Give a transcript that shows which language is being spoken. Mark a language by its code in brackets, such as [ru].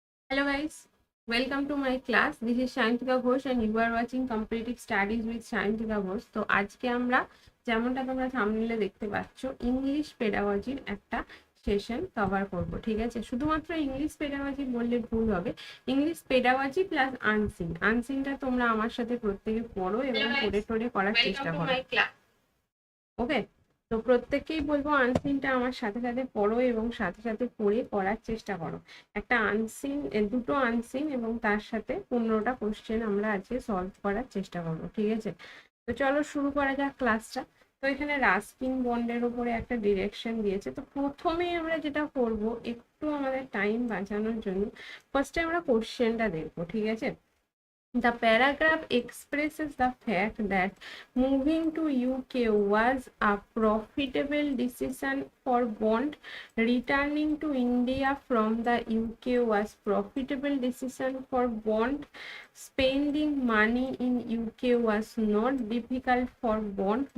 [en] Hello guys, welcome to my class. This is Sayantika Ghosh and you are watching Competitive Studies with Sayantika Ghosh. [bn] তো আজকে আমরা যেমনটা তোমরা থাম্বনেইলে দেখতে পাচ্ছ ইংলিশ পেডাগজির একটা সেশন কভার করব, ঠিক আছে? শুধুমাত্র ইংলিশ পেডাগজি বললে ভুল হবে। ইংলিশ পেডাগজি প্লাস আনসিনটা তোমরা আমার সাথে প্রত্যেকে পড়ো এবং পড়ে করার চেষ্টা করো। ওকে, তো প্রত্যেককেই বলবো আনসিনটা আমার সাথে সাথে পড়ো এবং সাথে সাথে পড়ে করার চেষ্টা করো। একটা আনসিন, দুটো আনসিন এবং তার সাথে 15টা কোশ্চেন আমরা আজকে সলভ করার চেষ্টা করবো, ঠিক আছে? তো চলো শুরু করা যাক ক্লাসটা। তো এখানে রাস্কিন বন্ডের উপরে একটা ডিরেকশন দিয়েছে। তো প্রথমেই আমরা যেটা করব, একটু আমাদের টাইম বাঁচানোর জন্য ফার্স্টে আমরা কোশ্চেনটা দেখবো, ঠিক আছে? [en] The paragraph expresses the fact that moving to UK was a profitable decision for Bond. Returning to India from the UK was profitable decision for Bond. Spending money in UK was not difficult for Bond.